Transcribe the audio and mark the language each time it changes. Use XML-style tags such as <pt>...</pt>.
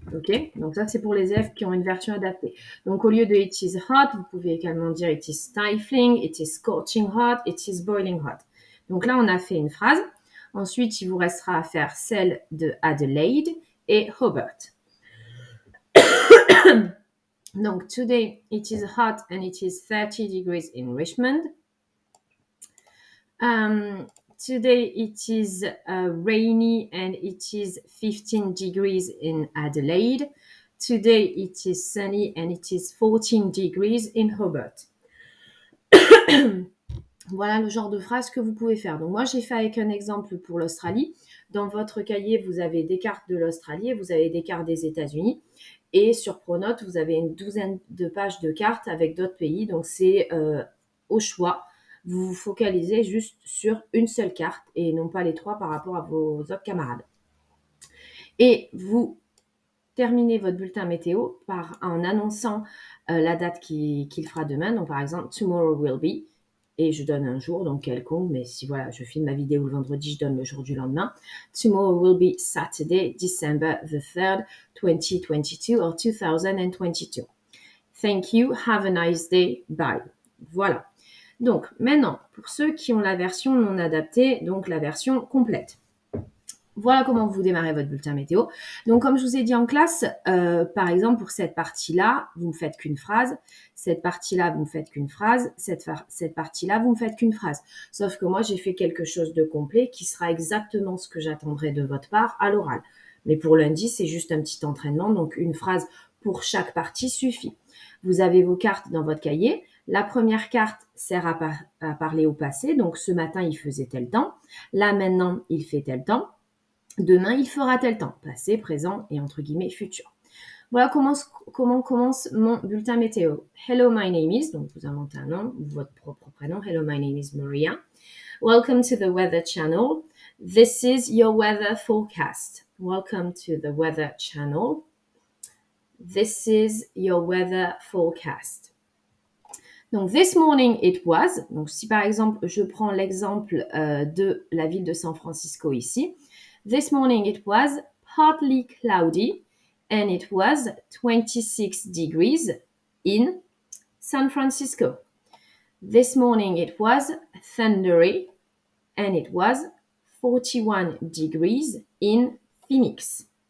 <fr>Ok, donc ça c'est pour les élèves qui ont une version adaptée. Donc au lieu de</fr> <en>it is hot,</en> <fr>vous pouvez également dire</fr> <en>it is stifling, it is scorching hot, it is boiling hot.</en> <fr>Donc là on a fait une phrase. Ensuite il vous restera à faire celle de Adelaide et Hobart. Donc</fr> <en>today it is hot and it is 30 degrees in Richmond. Today it is rainy and it is 15 degrees in Adelaide. Today it is sunny and it is 14 degrees in Hobart.</en> <fr>Voilà le genre de phrase que vous pouvez faire. Donc moi j'ai fait avec un exemple pour l'Australie. Dans votre cahier, vous avez des cartes de l'Australie et vous avez des cartes des États-Unis. Et sur Pronote, vous avez une douzaine de pages de cartes avec d'autres pays. Donc c'est au choix. Vous vous focalisez juste sur une seule carte et non pas les trois par rapport à vos autres camarades. Et vous terminez votre bulletin météo en annonçant la date qu'il fera demain. Donc par exemple,</fr> <en>tomorrow will be.</en> <fr>Et je donne un jour, donc quelconque, mais si voilà, je filme ma vidéo le vendredi, je donne le jour du lendemain.</fr> <en>Tomorrow will be Saturday, December the 3rd, 2022 or 2022. Thank you, have a nice day, bye.</en> <fr>Voilà. Donc maintenant, pour ceux qui ont la version non adaptée, donc la version complète. Voilà comment vous démarrez votre bulletin météo. Donc, comme je vous ai dit en classe, par exemple, pour cette partie-là, vous ne faites qu'une phrase. Cette partie-là, vous ne faites qu'une phrase. Cette partie-là, vous ne faites qu'une phrase. Sauf que moi, j'ai fait quelque chose de complet qui sera exactement ce que j'attendrai de votre part à l'oral. Mais pour lundi, c'est juste un petit entraînement. Donc, une phrase pour chaque partie suffit. Vous avez vos cartes dans votre cahier. La première carte sert à parler au passé. Donc, ce matin, il faisait tel temps. Là, maintenant, il fait tel temps. Demain, il fera tel temps, passé, présent et entre guillemets futur. Voilà comment commence mon bulletin météo.</fr> <en>Hello, my name is,</en> <fr>donc vous inventez un nom, votre propre prénom.</fr> <en>Hello, my name is Maria. Welcome to the Weather Channel. This is your weather forecast. Welcome to the Weather Channel. This is your weather forecast.</en> <fr>Donc,</fr> <en>this morning it was.</en> <fr>Donc, si par exemple, je prends l'exemple de la ville de San Francisco ici.</fr> <en>This morning it was partly cloudy and it was 26 degrees in San Francisco. This morning it was thundery and it was 41 degrees in Phoenix.</en>